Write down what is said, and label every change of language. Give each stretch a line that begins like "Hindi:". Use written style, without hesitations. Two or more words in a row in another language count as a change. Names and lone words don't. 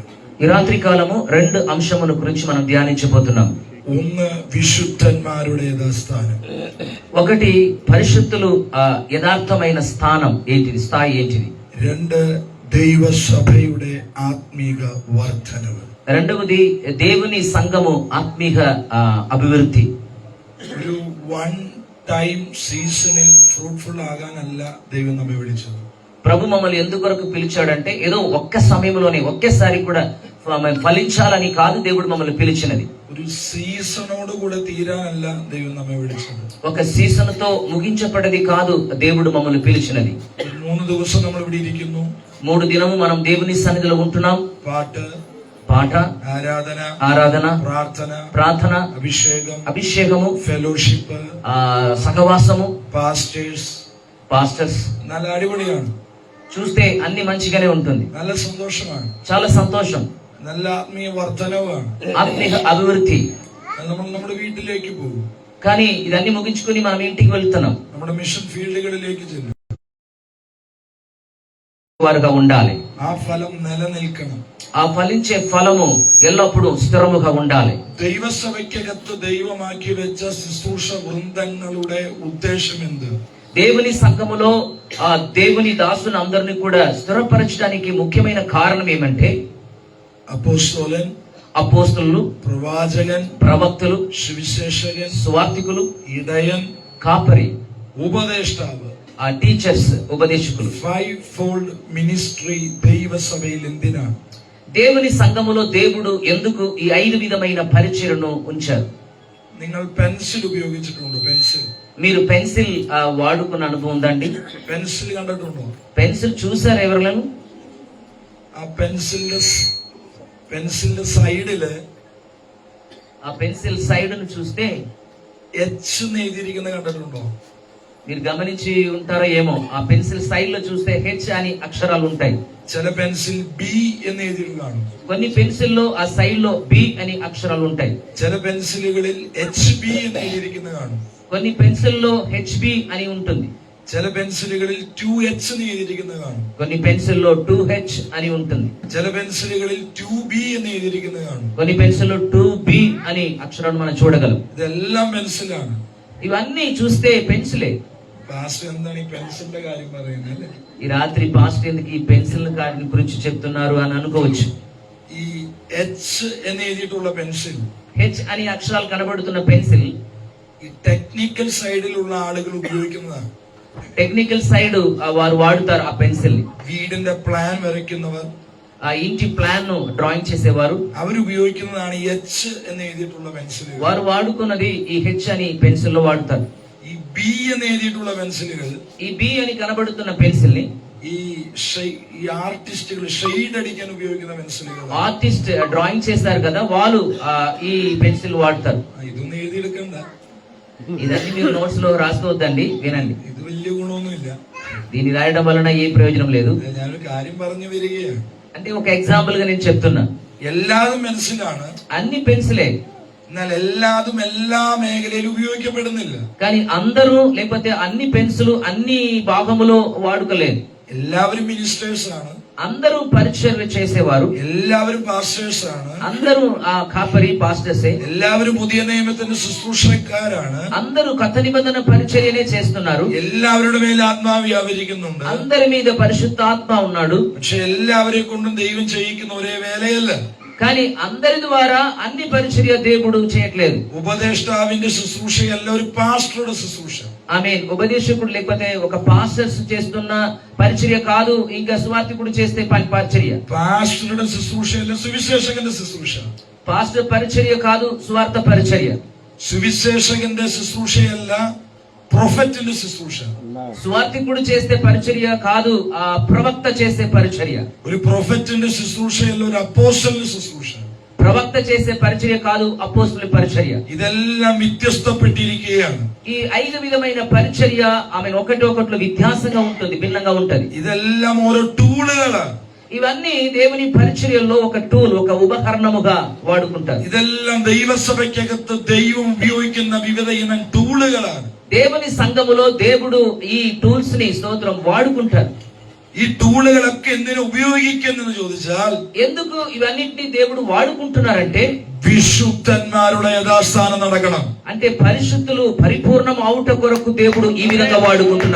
Telugu: ఈ రాత్రి కాలము 2 అంశముల గురించి మనం ధ్యానించబోతున్నాం.
Malayalam: ഒന്ന് വിശുദ്ധന്മാരുടെ സ്ഥാനം.
Telugu: ఒకటి పరిశుద్ధులు యథార్థమైన స్థానం ఏంటిది, స్థాయి ఏంటిది.
Malayalam: 2 దైవసభയുടെ ఆత్మీయ വർധനവ്.
Telugu: రెండవది దేవుని సంఘము ఆత్మీయ అభివృద్ధి.
Malayalam: ഒരു വൺ ടൈം സീസണിൽ ഫ്രൂട്ട്ഫുൾ ആകാനല്ല ദൈവം നമ്മെ വിളിച്ചത്.
Telugu: ప్రభు మమ్మల్ని ఎందుకొరకు పిలిచాడంటే ఏదో ఒక్క సమయంలోనే ఒకేసారి కూడా ఫలించాలని కాదు దేవుడు మమ్మల్ని పిలిచినది.
Malayalam: ഒരു സീസണോട് കൂടെ തീരാനല്ല ദൈവം നമ്മെ വിളിച്ചത്.
Telugu: ఒక సీజన్ తో ముగించబడేది కాదు దేవుడు మమ్మల్ని పిలిచినది.
Malayalam: 3 ദിവസം നമ്മൾ ഇവിടെ ഇരിക്കുന്നു.
Telugu: 3 దినము మనం దేవుని సన్నిధిలో ఉంటున్నాం. పాట, ఆరాధన, ప్రార్థన, అభిషేకము, ఫెలోషిప్, సహవాసము, పాస్టర్స్.
Malayalam: നല്ല അടിപൊളിയാണ്.
Telugu: చూస్తే అన్ని మంచిగానే ఉంటుంది.
Malayalam: നല്ല സന്തോഷമാണ്.
Telugu: చాలా సంతోషం.
Malayalam: നല്ല ആത്മീയ വർധനവാണ്.
Telugu: ఆత్మీయ అభివృద్ధి.
Malayalam: നമ്മൾ നമ്മുടെ വീട്ടിലേക്ക് പോകും.
Telugu: కానీ ఇదన్నీ ముగించుకొని మనం ఇంటికి వెళ్తున్నాం.
Malayalam: നമ്മുടെ మిషన్ ఫీల్డ్കളിലേക്ക് ചെല്ലും.
Telugu: వారుగా ఉండాలి.
Malayalam: ఆ ఫలం నిలనిల్ക്കണം.
Telugu: ఆ ఫలించే ఫలము ఎల్లప్పుడూ స్థిరముగా ఉండాలి.
Malayalam: ദൈവസഭയ്ക്കകത്ത് ദൈവമാക്കി വെച്ച ശുശ്രൂഷ വൃന്ദങ്ങളുടെ ഉദ്ദേശം എന്ത്?
Telugu: దేవుని సంఘములో ఆ దేవుని దాసుని అందరిని కూడా స్థిరపరచడానికి ముఖ్యమైన కారణం ఏమంటే అపోస్తలులు, ప్రవాచకన్, ప్రవక్తలు, సువిశేషకన్, సువార్తికులు, ఇడయన్, కాపరి, ఉపదేష్టాവ്, ఆ టీచర్స్, ఉపదేశకులు.
English: 5-fold ministry
Malayalam: దైవసభയിൽ എന്തിനാണ്?
Telugu: దేవుని సంఘములో దేవుడు ఎందుకు ఈ 5 విధమైన పరిచర్యను ఉంచారు?
Malayalam: നിങ്ങൾ പെൻസിൽ ഉപയോഗിച്ചിട്ടുണ്ടോ?
Telugu: మీరు పెన్సిల్ వాడుకున్న అనుభవం ఉందండి?
Malayalam: పెన్సిల్ కണ്ടിട്ടുണ്ടോ?
Telugu: పెన్సిల్ చూసారు ఎవరైనా?
Malayalam: ആ പെൻസിലിന്റെ സൈഡില്
Telugu: ఆ పెన్సిల్ సైడ్ ను చూస్తే
Malayalam: എച്ച് എഴുതിയിരിക്കുന്നത് കണ്ടിട്ടുണ്ടോ?
Telugu: మీరు గమనించి ఉంటారో ఏమో, ఆ పెన్సిల్ సైడ్ లో చూస్తే హెచ్ అని అక్షరాలు ఉంటాయి.
Malayalam: ചില പെൻസിൽ ബി എന്ന് എഴുതി കാണും.
Telugu: కొన్ని పెన్సిల్లో ఆ సైడ్ లో బి అని అక్షరాలు ఉంటాయి.
Malayalam: ചില പെൻസിലുകളിൽ എച്ച് ബി എന്ന് എഴുതിയിരിക്കുന്നത് കാണും.
Telugu: కొన్ని పెన్సిల్లో హెచ్బి అని ఉంటుంది.
Malayalam: ചില പെൻസിലുകളിൽ 2H എന്ന് എഴുതിയിരിക്കുന്നത് കാണും.
Telugu: కొన్ని పెన్సిల్లో 2H అని ఉంటుంది.
Malayalam: ചില പെൻസിലുകളിൽ 2B എന്ന് എഴുതിയിരിക്കുന്നത് കാണും.
Telugu: కొన్ని పెన్సిల్లో 2B అని అక్షరాన్ని మనం చూడగలం.
Malayalam: ഇതെല്ലാം പെൻസിലാണ്.
Telugu: ఇవన్నీ చూస్తే పెన్సిలే.
Malayalam: പാസ്റ്റർ എന്താണ് ഈ പെൻസിലിന്റെ കാര്യം പറയുന്നത് അല്ലേ?
Telugu: ఈ రాత్రి పాస్టర్ ఎందుకు ఈ పెన్సిల్ గురించి చెప్తున్నారు అని అనుకోవచ్చు.
Malayalam: ഈ എച്ച് എന്ന് എഴുതിയിട്ടുള്ള പെൻസിൽ,
Telugu: హెచ్ అని అక్షరాలు కనబడుతున్న పెన్సిల్
Malayalam: ഈ ടെക്നിക്കൽ സൈഡിലുള്ള ആളുകൾ ഉപയോഗിക്കുന്നതാണ്.
Telugu: టెక్నికల్ సైడ్ వారు వాడుతారు ఆ పెన్సిల్.
Malayalam: വീടിന്റെ പ്ലാൻ വരയ്ക്കുന്നവർ,
Telugu: ఆ ఇంటి ప్లాన్ ను డ్రాయింగ్ చేసేవారు
Malayalam: അവരുപയോഗിക്കുന്നതാണ് എച്ച് എന്ന് എഴുതിയിട്ടുള്ള പെൻസിലുകൾ.
Telugu: వారు వాడుకున్నది ఈ హెచ్ అని పెన్సిల్ లో వాడుతారు.
Malayalam: ഈ ബി എന്ന് എഴുതിയിട്ടുള്ള പെൻസിലുകൾ,
Telugu: ఈ బి అని కనబడుతున్న పెన్సిల్ ని
Malayalam: ഈ ആർട്ടിസ്റ്റുകൾ ഷെയ്ഡ് അടിക്കാൻ ഉപയോഗിക്കുന്ന പെൻസിലുകൾ.
Telugu: ఆర్టిస్ట్ డ్రాయింగ్ చేస్తారు కదా, వాళ్ళు ఈ పెన్సిల్ వాడతారు.
Malayalam: ഇതൊന്നും എഴുതിയെടുക്കണ്ട,
Telugu: ఇదన్నీ మీరు నోట్స్ లో రాసుకోవద్దండి, వినండి.
Malayalam: ഇത് വലിയ ഗുണമൊന്നുമില്ല.
Telugu: దీన్ని రాయడం వలన ఏ ప్రయోజనం లేదు.
Malayalam: ഞാനൊരു കാര്യം പറഞ്ഞു വരികയാണ്.
Telugu: అంటే ఒక ఎగ్జాంపుల్ గా నేను చెప్తున్నా.
Malayalam: എല്ലാതും പെൻസിലാണ്,
Telugu: అన్ని పెన్సిలే,
Malayalam: എന്നാൽ എല്ലാതും എല്ലാ മേഖലയിലും ഉപയോഗിക്കപ്പെടുന്നില്ല.
Telugu: కానీ అందరూ లేకపోతే అన్ని పెన్సిల్ అన్ని భాగములో వాడుకలేదు.
Malayalam: എല്ലാവരും മിനിസ്റ്റേഴ്സ് ആണ്,
Telugu: అందరూ పరిచర్య చేసేవారు,
Malayalam: എല്ലാവരും പാസ്റ്റേഴ്സ് ആണ്,
Telugu: అందరూ ఆ కాపరి పాస్టర్సే,
Malayalam: എല്ലാവരും പുതിയ നിയമത്തിന്റെ ശുശ്രൂഷക്കാരാണ്,
Telugu: అందరూ కొత్త నిబంధన పరిచర్యనే చేస్తున్నారు.
Malayalam: എല്ലാവരുടെ മേൽ ആത്മാവ് വ്യാപരിക്കുന്നുണ്ട്.
Telugu: అందరి మీద పరిశుద్ధాత్మ ఉన్నాడు.
Malayalam: പക്ഷെ എല്ലാവരെ കൊണ്ടും ദൈവം ചെയ്യിക്കുന്ന ഒരേ വേലയല്ല.
Telugu: కానీ అందరి ద్వారా అన్ని పరిచర్య దేవుడు చేయట్లేదు.
Malayalam: ഉപദേഷ്ടാവിന്റെ ശുശ്രൂഷയല്ല ഒരു പാസ്റ്ററുടെ ശുശ്രൂഷ.
Telugu: ఆమేన్. ఉపదేశకుడు లేకపోతే ఒక పాస్టర్స్ చేస్తున్న పరిచర్య కాదు, ఇంకా సువార్థికుడు చేస్తే పరిచర్య.
Malayalam: പാസ്റ്ററുടെ ശുശ്രൂഷയല്ല സുവിശേഷകന്റെ ശുശ്രൂഷ.
Telugu: పాస్టర్ పరిచర్య కాదు, సువార్త పరిచర్య.
Malayalam: സുവിശേഷകന്റെ ശുശ്രൂഷയല്ല പ്രൊഫറ്റിന്റെ ശുശ്രൂഷ.
Telugu: సువార్థికుడు చేస్తే పరిచర్య కాదు, ఆ ప్రవక్త చేసే పరిచర్య.
Malayalam: ഒരു പ്രൊഫറ്റിന്റെ ശുശ്രൂഷയല്ല ഒരു അപ്പോസ്റ്റലിന്റെ ശുശ്രൂഷ.
Telugu: ప్రవక్త చేసే పరిచర్య కాదు, అపోస్తలుల పరిచర్య.
Malayalam: ഇതെല്ലാം വ്യത്യസ്തപ്പെട്ടിരിക്കുകയാണ്.
Telugu: ఈ 5 విధమైన పరిచర్య ఆమె ఒకటి వ్యత్యాసంగా ఉంటుంది, భిన్నంగా ఉంటది.
Malayalam: ഇതെല്ലാം ഓരോ ടൂളുകളാണ്.
Telugu: ఇవన్నీ దేవుని పరిచర్యలో ఒక టూల్, ఒక ఉపకరణముగా వాడుకుంటారు.
Malayalam: ഇതെല്ലാം ദൈവസഭയ്ക്കകത്ത് ദൈവം ഉപയോഗിക്കുന്ന വിവിധ ഇനം ടൂളുകളാണ്.
Telugu: దేవుని సంఘములో దేవుడు ఈ టూల్స్ ని స్తోత్రం వాడుకుంటారు.
Malayalam: ഈ ടൂളുകളൊക്കെ എന്തിനു ഉപയോഗിക്കുന്നെന്ന് ചോദിച്ചാൽ
Telugu: ఎందుకు ఇవన్నిటిని దేవుడు వాడుకుంటున్నారంటే
Malayalam: വിശുദ്ധന്മാരുടെ യഥാസ്ഥാനം നടക്കണം.
Telugu: అంటే పరిశుద్ధులు పరిపూర్ణం అవుట కొరకు దేవుడు ఈ విధంగా వాడుకుంటున్నారు.